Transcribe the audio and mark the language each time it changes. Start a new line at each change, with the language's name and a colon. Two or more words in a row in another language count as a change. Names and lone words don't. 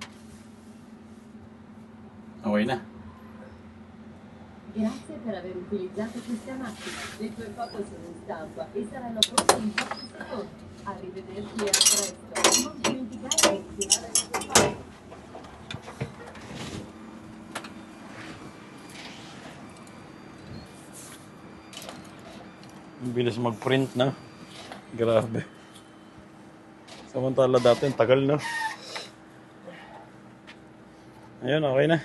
Filipino: Okay na.
Italian: Grazie per aver utilizzato questa macchina. Le tue foto sono in stampa e saranno pronte in pochi secondi. Arrivederci e a presto. Non dimenticare di tirare le tue foto.
Filipino: Ang bilis mag-print na. Grabe. Samantala dati, ang tagal na. Ayun, okay na.